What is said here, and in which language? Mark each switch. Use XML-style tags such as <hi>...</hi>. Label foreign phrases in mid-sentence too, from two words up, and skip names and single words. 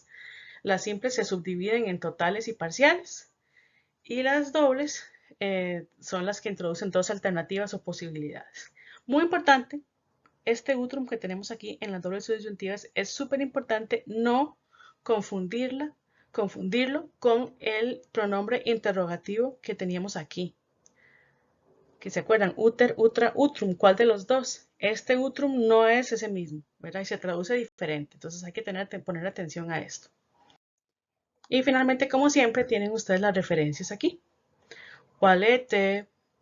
<es>Las simples se subdividen en totales y parciales y las dobles son las que introducen dos alternativas o posibilidades. Muy importante, este utrum que tenemos aquí en las dobles disyuntivas es súper importante no confundirlo con el pronombre interrogativo que teníamos aquí. Que se acuerdan,</es> <la>uter, utra, utrum,</la> <es>¿cuál de los dos? Este utrum no es ese mismo, ¿verdad? Y se traduce diferente, entonces hay que poner atención a esto. Y finalmente, como siempre, tienen ustedes las referencias aquí.</es> <la>Walete,</la>